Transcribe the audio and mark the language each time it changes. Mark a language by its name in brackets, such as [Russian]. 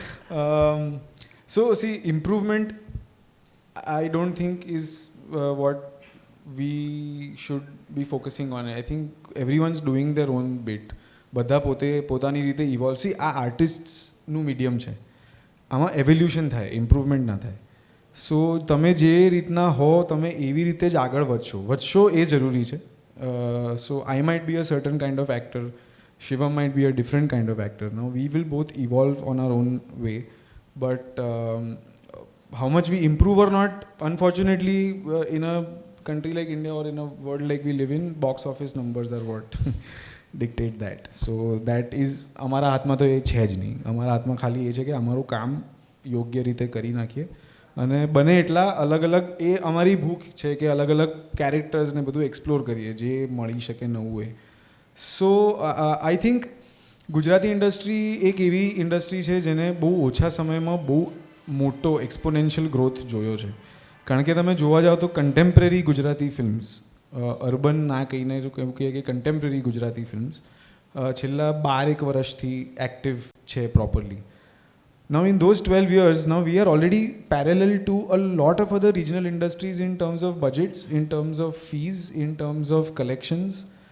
[English] So see, improvement, I don't think is what we should be focusing on. I think everyone's doing their own bit. [Gujarati] બધા પોતાની રીતે evolve C આ આર્ટિસ્ટનું medium છે, આમાં evolution થાય, improvement ના થાય. સો તમે જે રીતના હો તમે એવી રીતે જ આગળ વધશો એ જરૂરી છે. [English] So I might be a certain kind of actor, Shivam might be a different kind of actor. Now we will both evolve on our own way, but how much we improve or not, unfortunately, in a country like India or in a world like we live in, box office numbers are what dictate that. So that is [Gujarati] અમારા હાથમાં તો એ છે જ નહીં. અમારા હાથમાં ખાલી એ છે કે અમારું કામ યોગ્ય રીતે કરી નાખીએ અને બને એટલા અલગ અલગ, એ અમારી ભૂખ છે કે અલગ અલગ કેરેક્ટર્સને બધું એક્સપ્લોર કરીએ જે મળી શકે નવું એ. [English] so I think [Gujarati] ગુજરાતી ઇન્ડસ્ટ્રી એક એવી ઇન્ડસ્ટ્રી છે જેને બહુ ઓછા સમયમાં બહુ મોટો એક્સપોનેન્શિયલ ગ્રોથ જોયો છે. કારણ કે તમે જોવા જાઓ તો કન્ટેમ્પરરી ગુજરાતી ફિલ્મ્સ, અર્બન ના કહીને જો કેવું કહીએ કે કન્ટેમ્પરરી ગુજરાતી ફિલ્મ્સ છેલ્લા 12 વર્ષથી એક્ટિવ છે properly. [English] Now in those 12 years, now we are already parallel to a lot of other regional industries in terms of budgets, in terms of fees, in terms of collections.